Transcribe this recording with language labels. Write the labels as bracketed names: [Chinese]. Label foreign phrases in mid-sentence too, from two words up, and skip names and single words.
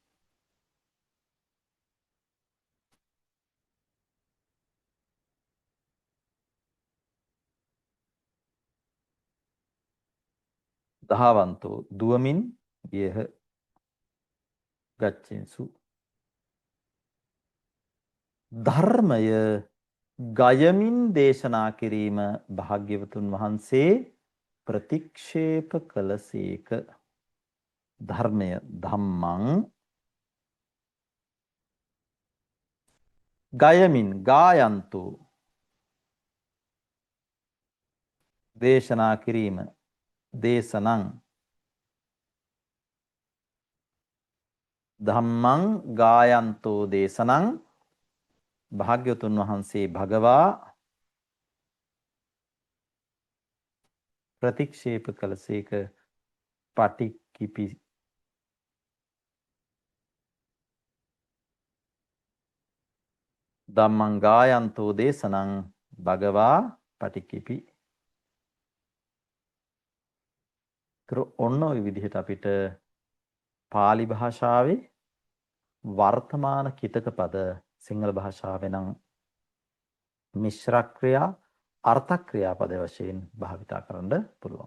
[Sinhala] ධාවන්තෝ දුවමින් ගියහ ගච්ඡින්සු ධර්මය ගයමින් දේශනා කිරීම භාග්‍යවතුන් වහන්සේ ප්‍රතික්ෂේප කළසේක. ධර්මය ධම්මං ගයමින් ගායන්තු දේශනා කිරීම දේශනං [Pali] ධම්මං ගායන්තෝ දේශනං [Sinhala] භාග්‍යවතුන් වහන්සේ [Pali] භගවා [Sinhala] ප්‍රතික්ෂේප කළසේක [Pali] පටික්කිපි ධම්මං ගායන්තෝ දේශනං භගවා පටික්කිපි. [Sinhala] ඔන්න ඔය විදිහට අපිට පාලි භාෂාවේ වර්තමාන කිතක පද සිංහල භාෂාවේ නම් මිශ්‍ර ක්‍රියා අර්ථ ක්‍රියාපද වශයෙන් භාවිතා කරන්න පුළුවන්.